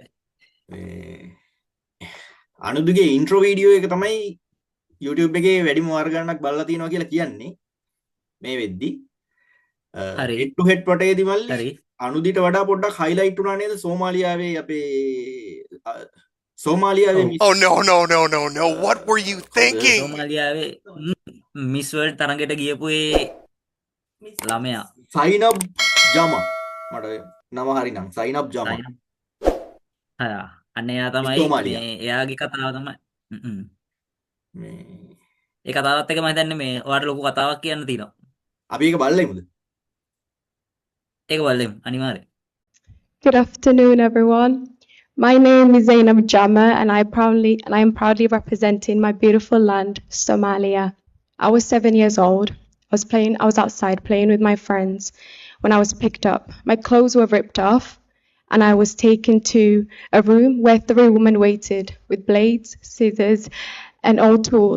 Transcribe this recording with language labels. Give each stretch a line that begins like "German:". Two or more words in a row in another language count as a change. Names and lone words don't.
Sinhala: මේ අනුදුගේ
English: intro video
Sinhala: එක තමයි YouTube එකේ වැඩිම වාර ගණනක් බලලා තියෙනවා කියලා කියන්නේ මේ වෙද්දි හරි.
English: head to head
Sinhala: වටේදී මල්ලි හරි. අනුදිට වඩා පොඩ්ඩක් හයිලයිට් වුණා නේද සෝමාලියාවේ අපේ සෝමාලියාවේ
English: Oh no no no no no! What were you thinking?
Sinhala: සෝමාලියාවේ මිස් වර්ල්ඩ් තරඟයට ගියපු ඒ ළමයා සයිනබ් ජම මට නම හරි නම් සයිනබ් ජම අන්න එයා තමයි සෝමාලියා. මේ එයාගේ කතාව තමයි. මේ ඒ කතාවත් එක මම හිතන්නේ මේ ඔයාලට ලොකු කතාවක් කියන්න තියෙනවා. අපි ඒක බලලෙමුද? ඒක බලමු අනිවාර්යෙන්.
English: Good afternoon, everyone. My name is Zainab Jama, and I am proudly representing my beautiful land, Somalia. I was 7 years old. I was outside playing with my friends when I was picked up. My clothes were ripped off, and I was taken to a room where 3 women waited with blades, scissors, and all tools.